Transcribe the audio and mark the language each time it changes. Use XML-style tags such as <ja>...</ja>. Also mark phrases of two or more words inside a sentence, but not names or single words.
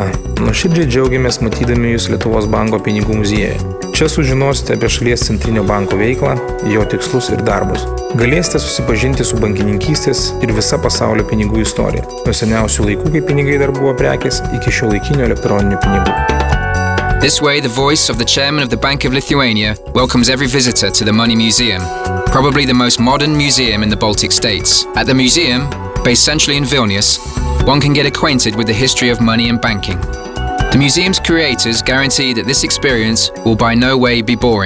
<lt>Nuoširdžiai džiaugiamės matydami jūs Lietuvos banko pinigų muziejuje. Čia sužinosite apie šalies centrinio banko veiklą, jo tikslus ir darbus. Galėsite susipažinti su bankininkystės ir visa pasaulio pinigų istorija. Nuo seniausių laikų, kai pinigai dar buvo prekės, iki šiuolaikinių elektroninių pinigų.</lt> <en>This way, the voice of the chairman of the Bank of Lithuania welcomes every visitor to the Money Museum, probably the most modern museum in the Baltic states. At the museum, based centrally in Vilnius, one can get acquainted with the history of money and banking. The museum's creators guarantee that this experience will by no way be boring.</en>